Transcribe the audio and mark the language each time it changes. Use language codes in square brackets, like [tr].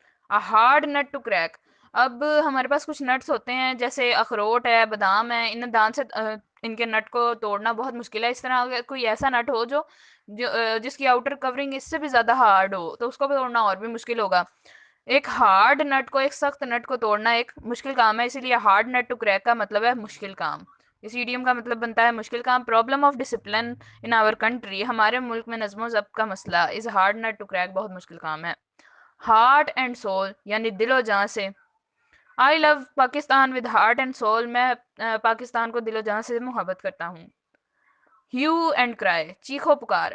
[en] Hard nut to crack. [ur] اب ہمارے پاس کچھ نٹس ہوتے ہیں جیسے اخروٹ ہے، بادام ہے، ان دان سے ان کے نٹ کو توڑنا بہت مشکل ہے. اس طرح اگر کوئی ایسا نٹ ہو جس کی آؤٹر کورنگ اس سے بھی زیادہ ہارڈ ہو تو اس کو بھی توڑنا اور بھی مشکل ہوگا. ایک ہارڈ نٹ کو، ایک سخت نٹ کو توڑنا ایک مشکل کام ہے، اسی لیے [en] hard nut to crack [ur] کا مطلب ہے مشکل کام. اس ایڈیم کا مطلب بنتا ہے مشکل کام. [en] Problem of discipline in our country. [ur] ہمارے ملک میں نظم و ضبط کا مسئلہ [en] Is hard nut to crack. [ur] بہت مشکل کام ہے. [en] heart and soul [ur] یعنی دل و جان سے. [en] I love Pakistan with heart and soul. [ur] میں پاکستان کو دل و جان سے محبت کرتا ہوں. [en] hue and cry [ur] چیخو پکار.